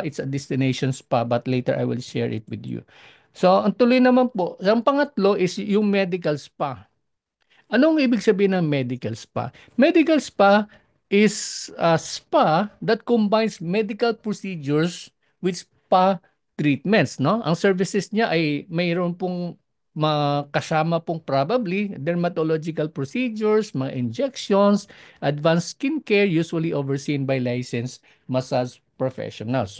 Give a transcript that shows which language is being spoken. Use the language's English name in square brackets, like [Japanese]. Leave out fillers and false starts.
[English] It's a destination spa but later I will share it with you. [Filipino] So, ang tuloy naman po, ang pangatlo is yung medical spa. Anong ibig sabihin ng medical spa? [English] Medical spa is a spa that combines medical procedures with spa treatments, no? [Filipino] Ang services niya ay mayroon pong kasama pong [English] probably dermatological procedures, mga injections, advanced skincare usually overseen by licensed massage professionals.